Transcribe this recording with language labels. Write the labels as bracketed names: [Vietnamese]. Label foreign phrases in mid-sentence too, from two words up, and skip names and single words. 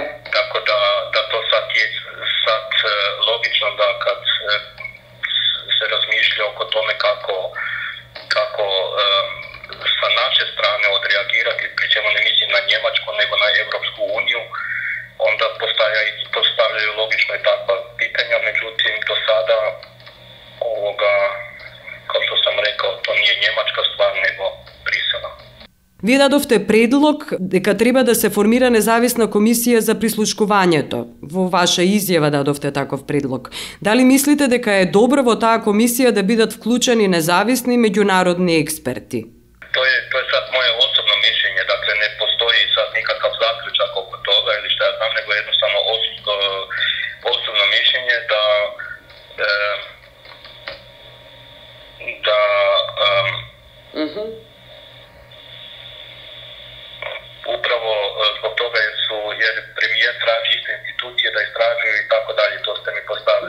[Croatian] Tako da to sad je logično da kad se razmišlja oko tome kako sa naše strane odreagirati, pri čemu ne mislim na Njemačku nego na Europsku uniju, onda postavljaju logično i takva pitanja, međutim do sada kao što sam rekao, to nije njemačka stvar, nego Brisela. [Macedonian] Вие дадовте предлог дека треба да се формира независна комисија за прислушкувањето. Во ваша изјава дадовте таков предлог. Дали мислите дека е добро во таа комисија да бидат вклучени независни меѓународни експерти? [Croatian] To je sad moje osobno mišljenje, dakle ne postoji sad nikakav zaključak oko toga ili šta ja znam, nego jednostavno osobno mišljenje da upravo zbog toga jer premijer traži iste institucije da istražuju i tako dalje, to ste mi postavili.